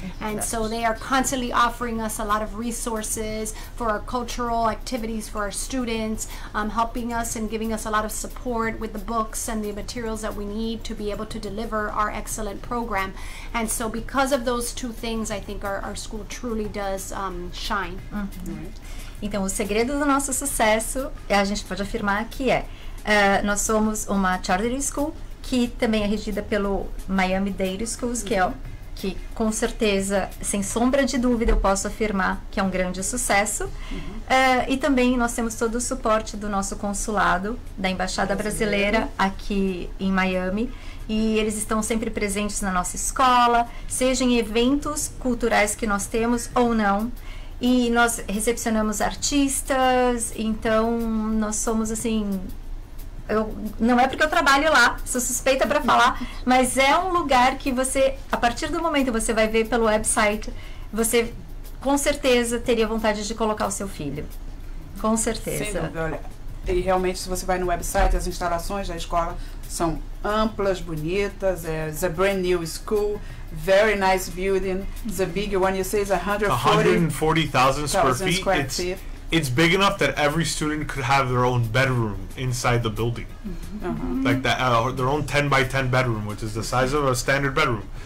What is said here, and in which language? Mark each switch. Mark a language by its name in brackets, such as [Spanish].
[English] And so they are constantly offering us a lot of resources for our cultural activities for our students, helping us and giving us a lot of support with the books and the materials that we need to be able to deliver our excellent program. And so because of those two things, I think our school truly does shine. [Portuguese] Então, o segredo do nosso sucesso, a gente pode afirmar que nós somos uma charter school que também é regida pelo Miami-Dade Schools, que com certeza, sem sombra de dúvida, eu posso afirmar que é um grande sucesso. E também nós temos todo o suporte do nosso consulado, da Embaixada Brasileira aqui em Miami. E eles estão sempre presentes na nossa escola, seja em eventos culturais que nós temos ou não. E nós recepcionamos artistas, então nós somos assim... não é porque eu trabalho lá, sou suspeita para falar, mas é um lugar que você, a partir do momento que você vai ver pelo website, você com certeza teria vontade de colocar o seu filho. Com certeza. Sem dúvida, olha. E realmente, se você vai no website, as instalações da escola são amplas, bonitas. [English] It's a brand new school, very nice building. It's a big one. You say it's 140,000 square feet. It's big enough that every student could have their own bedroom inside the building, like that, their own 10 by 10 bedroom, which is the size of a standard bedroom.